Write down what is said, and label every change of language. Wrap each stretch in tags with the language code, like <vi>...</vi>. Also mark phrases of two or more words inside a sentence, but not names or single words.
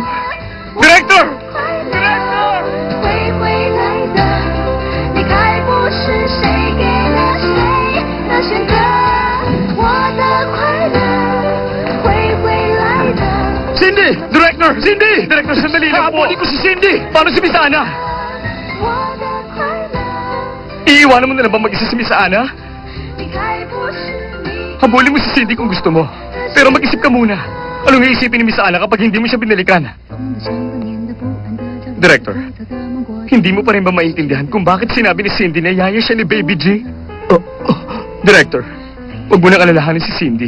<en>Director! Director!</en> <zh>会回来的，离开不是谁给了谁的选择。我的快乐会回来的。</zh> <en>Cindy! Director! Cindy!</en> <tl>Director, sandali lang po. Habulin ko si Cindy! Paano si Miss Ana?</tl> <zh>我的快乐</zh> <tl>Iiwanan mo na lang ba mag-isa si Miss Ana?</tl> <zh>离开不是你。</zh> <tl>Habulin mo si Cindy kung gusto mo. Pero mag-isip ka muna. Anong iisipin ni Miss Ana kapag hindi mo siya binalikan? Director, hindi mo pa rin ba maintindihan kung bakit sinabi ni Cindy na yaya siya ni Baby G? Director, huwag mo nang alalahanin si Cindy.</tl>